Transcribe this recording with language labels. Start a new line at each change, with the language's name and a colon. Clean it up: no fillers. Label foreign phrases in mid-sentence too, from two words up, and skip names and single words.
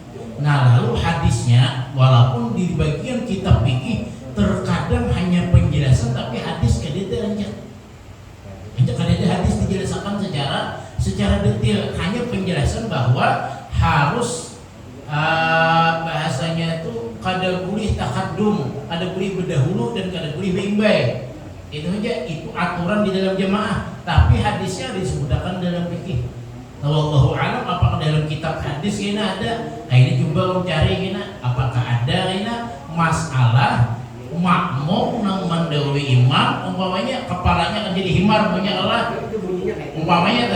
Banjar: Nah lalu hadisnya walaupun di bagian kitab fikih terkadang hanya penjelasan, tapi hadis kadang ada hadis dijelaskan secara detail, hanya penjelasan bahwa harus bahasanya itu kada boleh takadum, kada boleh berdahulu dan kada boleh beimbai.
Indonesian: Itu aja, itu aturan di dalam jamaah. Tapi hadisnya disebutkan dalam fikih.
Arabic: Wallahu alam,
Indonesian: apakah dalam kitab hadis ini ada?
Banjar: Nah, ini coba mencari ini, apakah ada ini masalah makmum nang mendahului imam, umpamanya kepalanya akan jadi himar banyak Allah, umpamanya teh.